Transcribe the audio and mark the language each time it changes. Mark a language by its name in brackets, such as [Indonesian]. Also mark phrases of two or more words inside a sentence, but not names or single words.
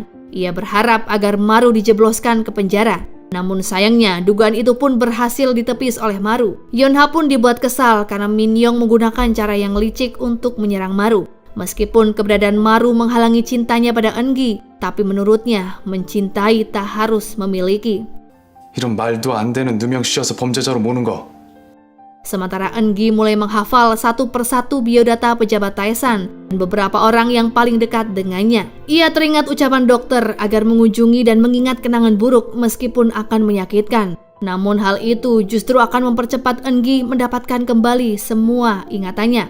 [Indonesian] Ia berharap agar Maru dijebloskan ke penjara. Namun sayangnya, dugaan itu pun berhasil ditepis oleh Maru. Yeonha pun dibuat kesal karena Min Young menggunakan cara yang licik untuk menyerang Maru. Meskipun keberadaan Maru menghalangi cintanya pada Eungi, tapi menurutnya mencintai tak harus memiliki. [Korean] 이런 말도 안 되는 누명 씌워서 범죄자로 모는 거 [Indonesian] Sementara Eungi mulai menghafal satu persatu biodata pejabat Taesan dan beberapa orang yang paling dekat dengannya. Ia teringat ucapan dokter agar mengunjungi dan mengingat kenangan buruk meskipun akan menyakitkan. Namun hal itu justru akan mempercepat Eungi mendapatkan kembali semua ingatannya.